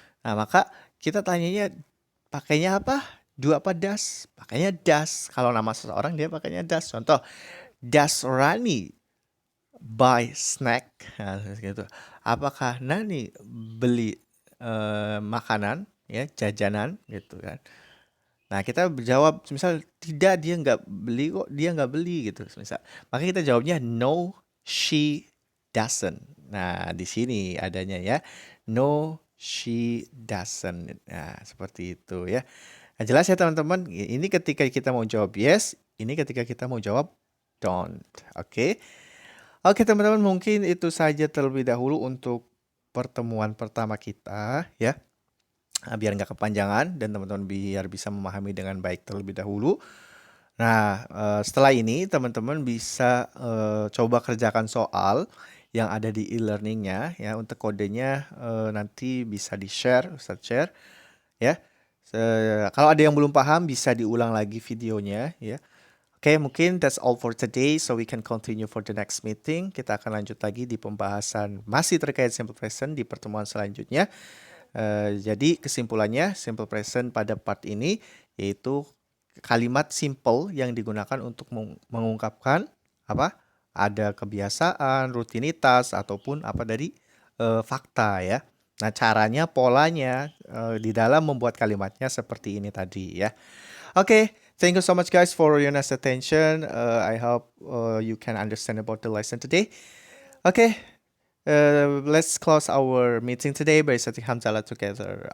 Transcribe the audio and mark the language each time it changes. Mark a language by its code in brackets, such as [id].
[id] Nah, maka kita tanyanya pakainya apa? Do apa das? Pakainya das. Kalau nama seseorang dia pakainya das. Contoh, [en] does Rani buy snack? [id] Nah, gitu. Apakah Nani beli makanan ya, jajanan gitu kan? Nah, kita jawab misal tidak, dia nggak beli gitu misal. Maka kita jawabnya [en] no, she doesn't. [id] Nah, di sini adanya ya. [en] No, she doesn't. [id] Nah, seperti itu ya. Nah, jelas ya teman-teman. Ini ketika kita mau jawab yes, ini ketika kita mau jawab don't. Oke. Oke, teman-teman, mungkin itu saja terlebih dahulu untuk pertemuan pertama kita ya. Biar nggak kepanjangan dan teman-teman biar bisa memahami dengan baik terlebih dahulu. Nah, setelah ini teman-teman bisa coba kerjakan soal yang ada di e-learningnya ya. Untuk kodenya nanti bisa di-share, Ustadz share ya. Kalau ada yang belum paham bisa diulang lagi videonya ya. [en] Oke, [id] mungkin [en] that's all for today, so we can continue for the next meeting. [id] Kita akan lanjut lagi di pembahasan masih terkait simple present di pertemuan selanjutnya. Jadi kesimpulannya simple present pada part ini yaitu kalimat simple yang digunakan untuk mengungkapkan apa? Ada kebiasaan, rutinitas ataupun apa dari fakta ya. Nah, polanya di dalam membuat kalimatnya seperti ini tadi ya. Oke, [en] Thank you so much, guys, for your nice attention. I hope you can understand about the lesson today. Okay, let's close our meeting today by setting hamdalah together.